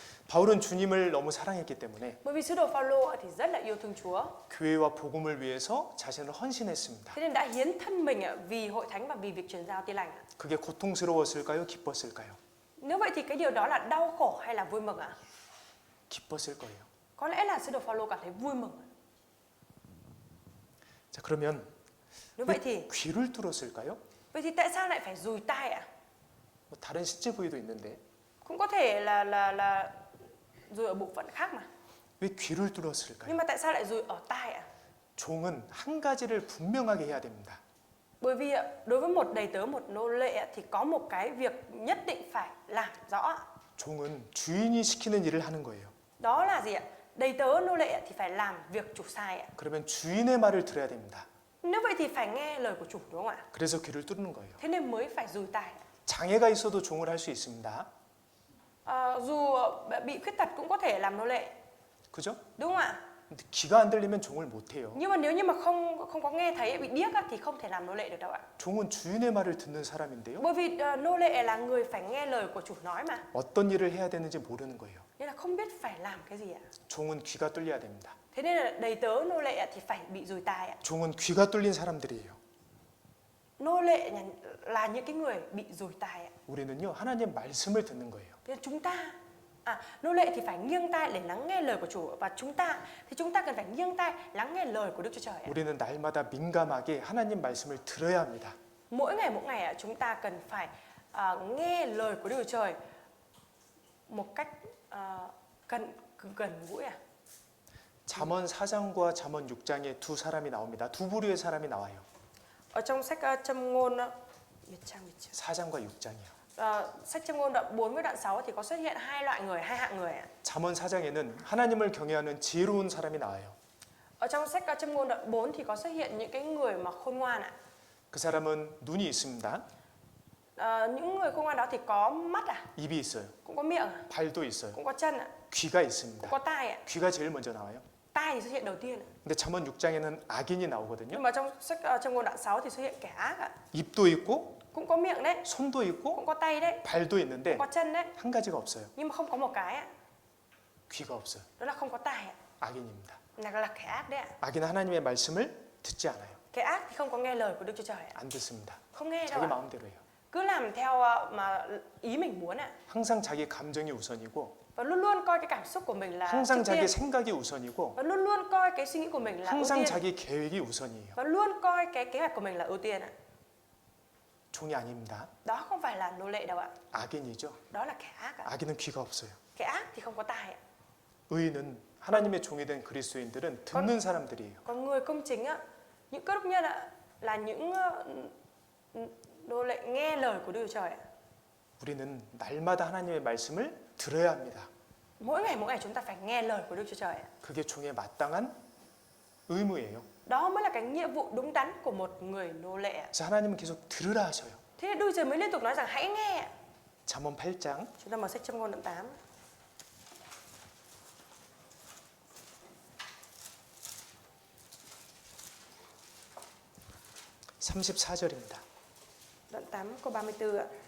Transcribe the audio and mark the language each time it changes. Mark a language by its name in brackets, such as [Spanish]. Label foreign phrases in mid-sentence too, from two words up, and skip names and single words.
[Korean] 바울은 주님을 너무 사랑했기 때문에 [Vietnamese] Bởi vì sứ đồ Phaolô thì rất là yêu thương Chúa. [Korean] 교회와 복음을 위해서 자신을 헌신했습니다. [Vietnamese] Thế nên đã hiến thân mình vì hội thánh và vì việc truyền giao tin lành. [Korean] 그게 고통스러웠을까요? 기뻤을까요? [Vietnamese] Nếu vậy thì cái điều đó là đau khổ hay là vui mừng ạ? [Korean] 기뻤을 거예요. [Vietnamese] Có lẽ là sứ đồ Phaolô cảm thấy vui mừng. [Korean] 자, 그러면 [Vietnamese] Nếu vậy thì [Korean] 귀를 뚫었을까요? [Vietnamese] vậy thì tại sao lại phải dùi tai ạ? [Korean] 뭐 다른 신체 부위도 있는데 [Vietnamese] Cũng có thể là dùi ở bộ phận khác mà. [Korean] 왜 귀를 뚫었을까요? [Vietnamese] Nhưng mà tại sao lại dùi ở tai ạ? [Korean] 종은 한 가지를 분명하게 해야 됩니다. [Vietnamese] Bởi vì đối với một đầy tớ, một nô lệ thì có một cái việc nhất định phải làm rõ. [Korean] 종은 주인이 시키는 일을 하는 거예요. [Vietnamese] Đó là gì ạ? Đầy tớ nô lệ thì phải làm việc chủ sai ạ. [Korean] 그러면 주인의 말을 들어야 됩니다. [Vietnamese] Nếu vậy thì phải nghe lời của chủ đúng không ạ? [Korean] 그래서 귀를 뚫는 거예요. [Vietnamese] Thế nên mới phải dùi tai. [Korean] 장애가 있어도 종을 할 수 있습니다. [Vietnamese] Dù bị khuyết tật cũng có thể làm nô lệ, [Korean] 그죠? [Vietnamese] đúng không ạ? [Korean] 근데 귀가 안 들리면 종을 못 해요. [Vietnamese] Nhưng mà nếu như mà không có nghe thấy, bị điếc thì không thể làm nô lệ được đâu ạ. [Korean] 종은 주인의 말을 듣는 사람인데요. [Vietnamese] Bởi vì nô lệ là người phải nghe lời của chủ nói mà. [Korean] 어떤 일을 해야 되는지 모르는 거예요. [Vietnamese] Nên là không biết phải làm cái gì ạ. [Korean] 종은 귀가 뚫려야 됩니다. [Vietnamese] Thế nên là đầy tớ nô lệ thì phải bị dùi tai ạ. [Korean] 종은 귀가 뚫린 사람들이에요. [Vietnamese] Nô lệ là những cái người bị dùi tai ạ. [Korean] 우리는요 하나님 말씀을 듣는 거예요. [Vietnamese] Nên chúng ta nô lệ thì phải nghiêng tai để lắng nghe lời của chủ, và chúng ta cần phải nghiêng tai lắng nghe lời của Đức Chúa Trời. [Korean] 우리는 날마다 민감하게 하나님 말씀을 들어야 합니다. [Vietnamese] Mỗi ngày chúng ta cần phải nghe lời của Đức Chúa Trời một cách gần gũi. [Korean] 잠언 4장과 잠언 6장에 두 사람이 나옵니다. 두 부류의 사람이 나와요. [Vietnamese] Ở trong sách Châm ngôn [Korean] 4장과 6장이요. [Vietnamese] sách Châm ngôn đoạn 4 với đoạn 6 thì có xuất hiện hai hạng người. [Korean] 잠언 4장에는 하나님을 경외하는 지혜로운 사람이 나와요. [Vietnamese] Ở trong sách Châm ngôn đoạn 4 thì có xuất hiện những cái người mà khôn ngoan ạ. [Korean] 그 사람은 눈이 있습니다. [Vietnamese] Những người khôn ngoan đó thì có mắt [Korean] 입이 있어요. [Vietnamese] cũng có miệng [Korean] 발도 있어요. [Vietnamese] cũng có chân [Korean] 귀가 있습니다. [Vietnamese] cũng có tai [Korean] 귀가 제일 먼저 나와요. [Vietnamese] Tai thì xuất hiện đầu tiên [Korean] 근데 잠언 6장에는 악인이 나오거든요. [Vietnamese] Nhưng mà trong sách Châm ngôn đoạn 6 thì xuất hiện kẻ ác [Korean] 입도 있고 [Vietnamese] cũng có miệng đấy, [Korean] 손도 있고 [Vietnamese] cũng có tay đấy, [Korean] 발도 있는데 [Vietnamese] cũng có chân đấy, [Korean] 한 가지가 없어요. [Vietnamese] nhưng mà không có một cái [Korean] 귀가 없어요. [Vietnamese] đó là không có tai [Korean] 악인입니다. [Vietnamese] là kẻ ác đấy [Korean] 악인은 하나님의 말씀을 듣지 않아요. [Vietnamese] Kẻ ác thì không có nghe lời của Đức Chúa Trời [Korean] 안 듣습니다. [Vietnamese] không nghe đâu [Korean] 자기 마음대로 해요. [Vietnamese] cứ làm theo mà ý mình muốn [Korean] 항상 자기 감정이 우선이고 [Vietnamese] và luôn luôn coi cái cảm xúc của mình là [Korean] 항상 [Vietnamese] trước tiên, [Korean] 자기 생각이 우선이고 [Vietnamese] và luôn luôn coi cái suy nghĩ của mình là ưu [Korean] 항상 [Vietnamese] tiên, [Korean] 자기 계획이 우선이에요. [Vietnamese] và luôn coi cái kế hoạch của mình là ưu tiên [Korean] 종이 아닙니다. [Vietnamese] Đó không phải là nô lệ đâu ạ. [Korean] 악인이죠. [Vietnamese] Đó là kẻ ác [Korean] 악인은 귀가 없어요. [Vietnamese] Kẻ ác thì không có tai [Korean] 의인은 하나님의 종이 된 그리스도인들은 듣는 사람들이에요. [Vietnamese] Còn người công chính những cơ đốc nhân là những nô lệ nghe lời của Đức Chúa Trời [Korean] 우리는 날마다 하나님의 말씀을 들어야 합니다. [Vietnamese] Mỗi ngày chúng ta phải nghe lời của Đức Chúa Trời [Korean] 그게 종의 마땅한 의무예요. [Vietnamese] Đó mới là cái nghĩa vụ đúng đắn của một người nô lệ [Korean] 그래서 하나님은 계속 들으라 하셔요. [Vietnamese] Thế Đức Chúa Trời mới liên tục nói rằng hãy nghe. [Korean] 잠언 8장 [Vietnamese] Chúng ta mở sách Châm ngôn đoạn 8 [Korean] 34절입니다. [Vietnamese] đoạn 8 câu 34 ạ.